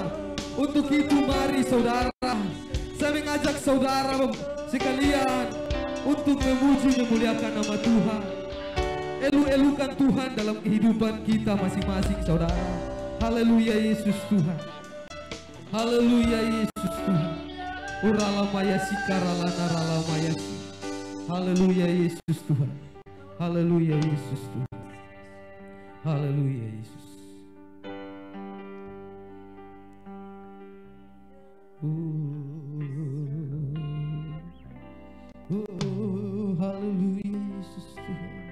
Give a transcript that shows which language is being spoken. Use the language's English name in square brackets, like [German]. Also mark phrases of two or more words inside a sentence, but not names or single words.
[Indonesian] Untuk itu mari saudara, saya mengajak saudara sekalian untuk memuji memuliakan nama Tuhan. Elu-elukan Tuhan dalam kehidupan kita masing-masing saudara. Haleluya Yesus Tuhan. Haleluya Yesus Tuhan. Uralamaya sikarala naralamaya si. Haleluya Yesus Tuhan. Haleluya Yesus Tuhan. Haleluya Yesus. Haleluya Yesus Tuhan.